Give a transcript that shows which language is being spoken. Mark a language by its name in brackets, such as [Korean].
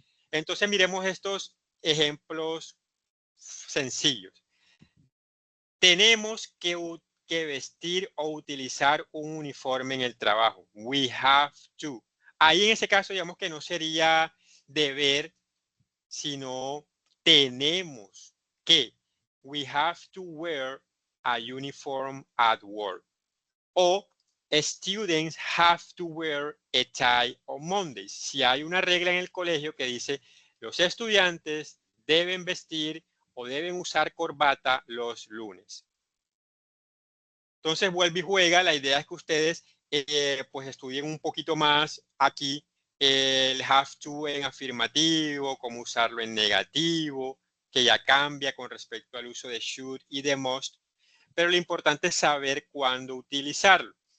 [Spanish] Entonces miremos estos ejemplos sencillos. Tenemos que vestir o utilizar un uniforme en el trabajo. [English] We have to. [Spanish] Ahí en ese caso, digamos que no sería deber, sino tenemos que. [English] We have to wear a uniform at work. O students have to wear a tie on Mondays. [Spanish] Si hay una regla en el colegio que dice los estudiantes deben vestir o deben usar corbata los lunes. Entonces vuelve y juega. La idea es que ustedes pues estudien un poquito más aquí el have to en afirmativo, cómo usarlo en negativo, que ya cambia con respecto al uso de should y de must, pero lo importante es saber cuándo utilizarlo.